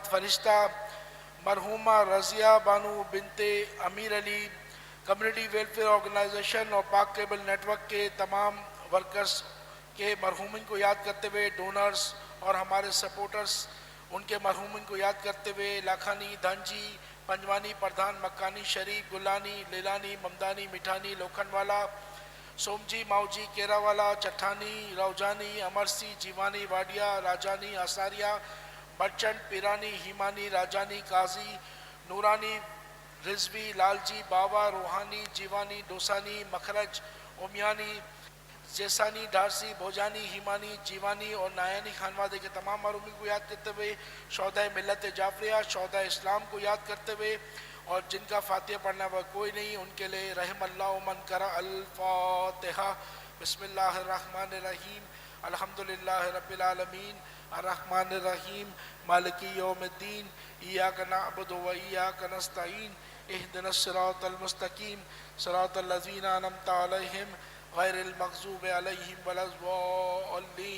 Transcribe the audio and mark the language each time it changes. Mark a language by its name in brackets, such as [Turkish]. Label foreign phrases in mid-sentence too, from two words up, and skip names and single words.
[Hindi] फरिश्ता, मरहूमा रज़िया बानू बिनते अमीर अली, कम्युनिटी वेलफेयर ऑर्गेनाइजेशन और पाक केबल नेटवर्क के तमाम वर्कर्स के मरहूमिन को याद करते हुए, डोनर्स और हमारे सपोर्टर्स उनके मरहूमिन को याद करते हुए, लाखानी, धांजी, पंजवानी, प्रधान, मक्कानी, शरीफ, गुलानी, लेलानी, ममदानी, मिठानी, लोखंडवाला, सोमजी, माऊजी, केरावाला, चट्ठानी, रौजानी, अमरसी, जीवानी, वाडिया, राजानी, आसारिया, मर्चेंट, पिरानी, हिमानी, राजानी, काजी, नूरानी, रिजवी, लालजी, बाबा, रूहानी, जीवानी, डोसानी, मखरज, उमियानी, जैसानी, डारसी, भोजानी, हिमानी, जीवानी और नायानी खानवादे के तमाम मरूमी को याद करते हुए, शौदा मिल्लत जाफरिया, शौदा इस्लाम को याद करते हुए, और जिनका फातिहा पढ़ना हुआ कोई नहीं उनके लिए [Arabic] رحم الله من قرأ الفاتحة. بسم الله الرحمن الرحيم، الحمد لله رب العالمين، الرحمن الرحيم، مالك يوم الدين، إياك نعبد وإياك نستعين، اهدنا الصراط المستقيم، صراط الذين أنعمت عليهم غير المغضوب عليهم ولا الضالين.